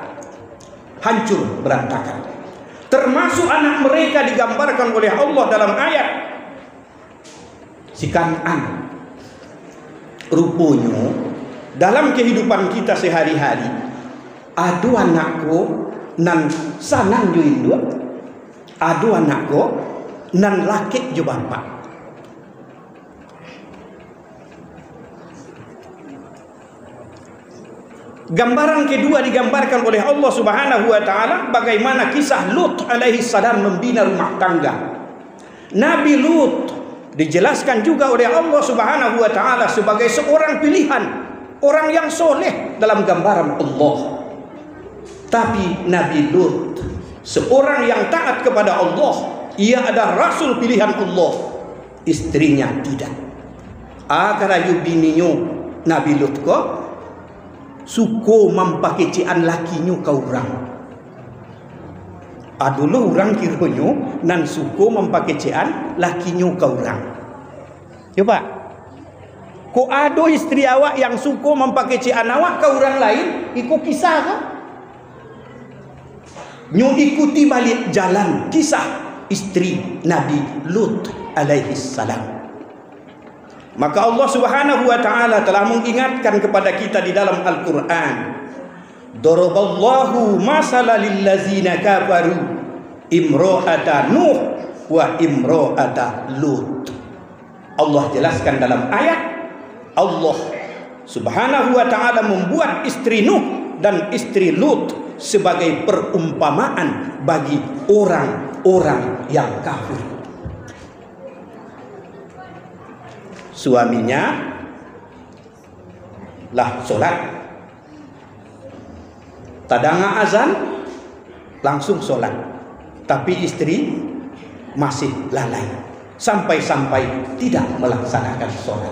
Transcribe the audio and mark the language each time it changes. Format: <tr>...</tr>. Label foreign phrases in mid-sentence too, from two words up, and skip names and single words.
<id>Hancur berantakan. Termasuk anak mereka digambarkan oleh Allah dalam ayat si Kan'an. Rupanya dalam kehidupan kita sehari-hari</id> <min>ada anakku nan sanang jo Indo, ada anakku nan laki jo bapak.</min> <id>Gambaran kedua digambarkan oleh Allah</id> <ar>سبحانه وتعالى</ar> <id>bagaimana kisah Lut</id> <ar>عليه السلام</ar> <id>membina rumah tangga. Nabi Lut dijelaskan juga oleh Allah</id> <ar>سبحانه وتعالى</ar> <id>sebagai seorang pilihan, orang yang soleh dalam gambaran Allah. Tapi Nabi Lut seorang yang taat kepada Allah, ia adalah rasul pilihan Allah, istrinya tidak.</id> <min>Akarayu bininya Nabi Lut ko suko mampakecian lakinya kau orang. Adulah orang kiranya nan suko mampakecian lakinya kau orang. Coba, ko ado istri awak yang suko mampakecian awak kau orang lain, ikut kisah kah? Nyu ikuti balik jalan kisah istri Nabi Lut</min> <ar>عليه السلام.</ar> <id>Maka Allah</id> <ar>سبحانه وتعالى</ar> <id>telah mengingatkan kepada kita di dalam Al-Qur'an,</id> <ar>ضرب الله مثلا للذين كفروا امرأة نوح وامرأة لوط.</ar> <id>Allah jelaskan dalam ayat, Allah</id> <ar>سبحانه وتعالى</ar> <id>membuat istri Nuh dan istri Lut sebagai perumpamaan bagi orang-orang yang kafir. Suaminya lah solat, tadanga azan langsung solat, tapi istri masih lalai sampai-sampai tidak melaksanakan solat.</id>